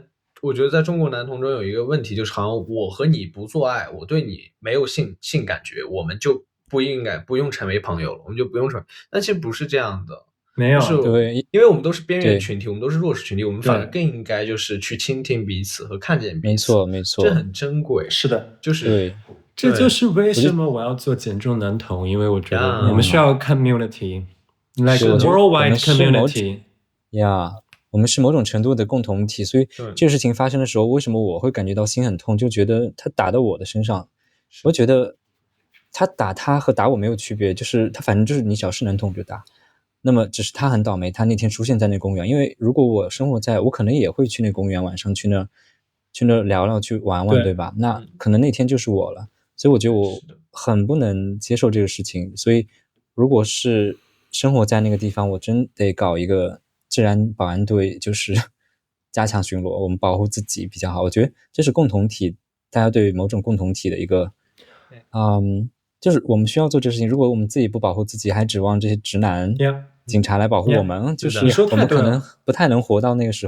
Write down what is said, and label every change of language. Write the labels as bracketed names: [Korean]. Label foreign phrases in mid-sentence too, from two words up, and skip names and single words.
[Chinese] 我覺得在中國男同中有一個問題，就是好像我和你不做愛，我對你沒有性感覺，我們就不用成為朋友了，我們就不用成為。但其實不是這樣的，沒有，對，因為我們都是邊緣群體，我們都是弱勢群體，我們反而更應該就是去傾聽彼此和看見彼此。沒錯，這很珍貴。是的，就是對，這就是為什麼我要做減重男同，因為我覺得我們需要 [English] community，like worldwide community。 [Chinese] 我們是某種程度的共同體，所以這個事情發生的時候，為什麼我會感覺到心很痛，就覺得他打到我的身上，我覺得他打他和打我沒有區別，就是他反正就是你只要是男同就打，那麼只是他很倒霉，他那天出現在那公園，因為如果我生活在，我可能也會去那公園，晚上去那聊聊去玩玩，對吧？那可能那天就是我了，所以我覺得我很不能接受這個事情，所以如果是生活在那個地方，我真得搞一個治安保安隊，就是加強巡邏，我們保護自己比較好。我覺得這是共同體，大家對某種共同體的一個，就是我們需要做這個事情。如果我們自己不保護自己，還指望這些直男警察來保護我們，就是我們可能不太能活到那個時候。